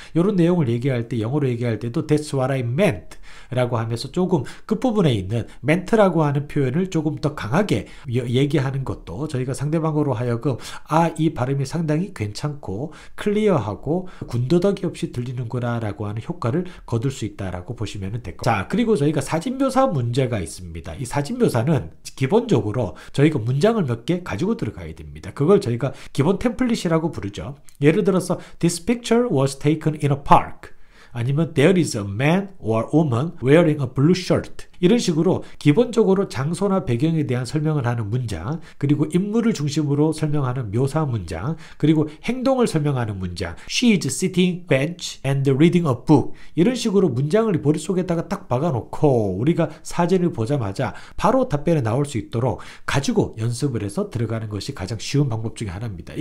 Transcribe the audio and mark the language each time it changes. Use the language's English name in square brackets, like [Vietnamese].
[Korean] 이런 내용을 얘기할 때, 영어로 얘기할 때도 [English] That's what I meant [Korean] 라고 하면서 조금 끝부분에 있는 ment라고 하는 표현을 조금 더 강하게 얘기하는 것도 저희가 상대방으로 하여금 이 발음이 상당히 괜찮고 클리어하고 군더더기 없이 들리는구나 라고 하는 효과를 거둘 수 있다라고 보시면 될 겁니다. 자, 그리고 저희가 사진묘사 문제가 있습니다. 이 사진묘사는 기본적으로 저희가 문장을 몇 개 가지고 들어가야 됩니다. 그걸 저희가 기본 템플릿이라고 부르죠. 예를 들어서 [English] This picture was taken in a park, [Korean] 아니면 [English] There is a man or woman wearing a blue shirt. [Korean] 이런 식으로 기본적으로 장소나 배경에 대한 설명을 하는 문장, 그리고 인물을 중심으로 설명하는 묘사 문장, 그리고 행동을 설명하는 문장, [English] She is sitting bench and reading a book. [Korean] 이런 식으로 문장을 머릿속에다가 딱 박아놓고 우리가 사진을 보자마자 바로 답변이 나올 수 있도록 가지고 연습을 해서 들어가는 것이 가장 쉬운 방법 중에 하나입니다.